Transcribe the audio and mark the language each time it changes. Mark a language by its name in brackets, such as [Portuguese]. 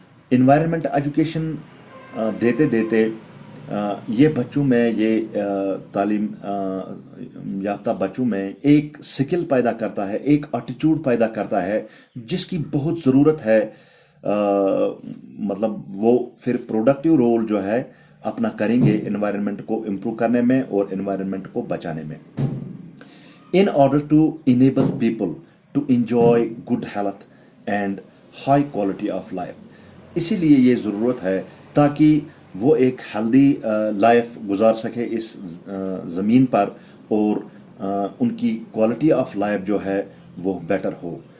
[English] Environment education [Urdu] دیتے دیتے یہ بچوں میں، یہ تعلیم یافتہ بچوں میں ایک سکل پیدا کرتا ہے، ایک ایٹیٹیوڈ پیدا کرتا ہے جس کی بہت ضرورت ہے. مطلب وہ پھر پروڈکٹیو رول جو ہے اپنا کریں گے انوائرمنٹ کو امپروو کرنے میں اور انوائرمنٹ کو بچانے میں. [English] In order to enable people to enjoy good health and high quality of life. [Urdu] اسی لیے یہ ضرورت ہے تاکہ وہ ایک ہیلدی لائف گزار سکے اس زمین پر، اور ان کی کوالٹی آف لائف جو ہے وہ بیٹر ہو.